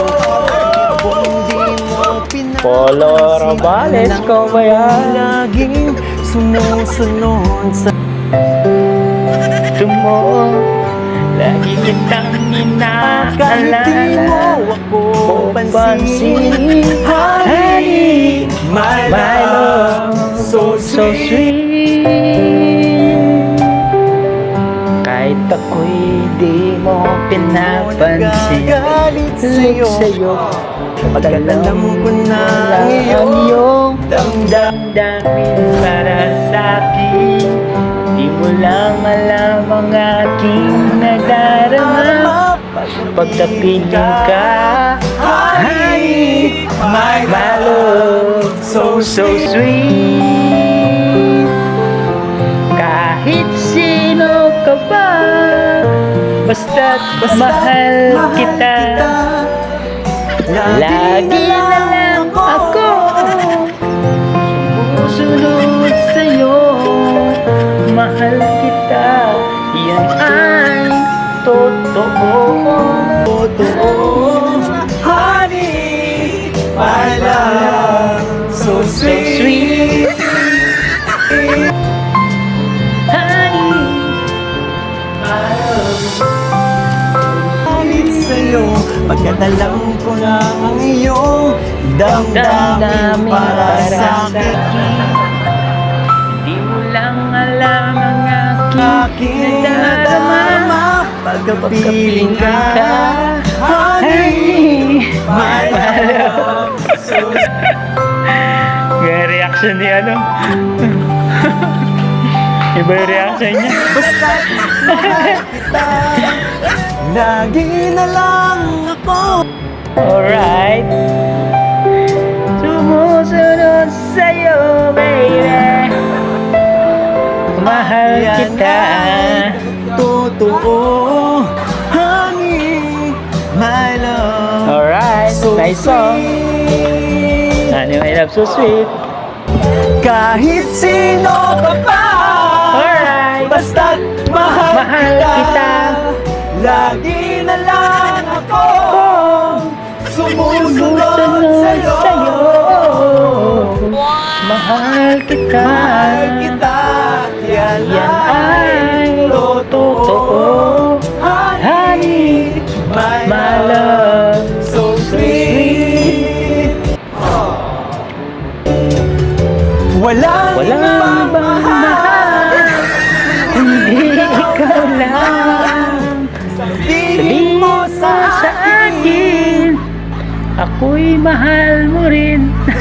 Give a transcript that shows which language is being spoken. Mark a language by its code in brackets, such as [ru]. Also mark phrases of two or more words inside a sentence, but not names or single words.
[tl] Kung di mo pinansin, Polo Robales, ko ba yan? laging sumusunod sa Tumo, lagi kitang kahit di inaalala. mo ako pansin. [en] Honey, My my love, love, so so sweet. sweet. [tl] Kahit ako'y di mo pinapansin, Nagagalit sa'yo, sa'yo. Pagkat alam ko na ang ang iyong damdamin. damdamin para sa'kin. Di mo lang alam ang aking nadarama. Pagtapiling ka, [en] honey, my love, so sweet. [tl] Kahit sino ka ba, basta't mahal kita. Lagi na lang ako sumusunod sa'yo. Mahal kita, yan ay totoo. [en] Honey, my love, so So sweet. sweet. Honey, [tl] Galit sa'yo, pagkat alam ko na ang iyong damdamin para sa'kin. Di mo lang alam ang Aking nadarama, pagkapiling ka, [en] honey, my love, so [tl] Yung reaction ni ano? Iba yung reaction niya. basta't mahal kita, lagi na lang ako. Alright. Sumusunod sa'yo, baby. Mahal kita. Totoo, [en] honey, my love, Alright. so Nice song. sweet. Honey, my love, so sweet. [tl] Kahit sino ka pa, Alright. basta't mahal Mahal kita. lagi na lang ako sumusunod sa'yo. Mahal kita. Mahal kita, yan ay totoo. [en] Honey, my love, so sweet. [tl] Walang walang ibang mahal, hindi ikaw lang. Sabihin mo sa akin, ako'y mahal mo rin.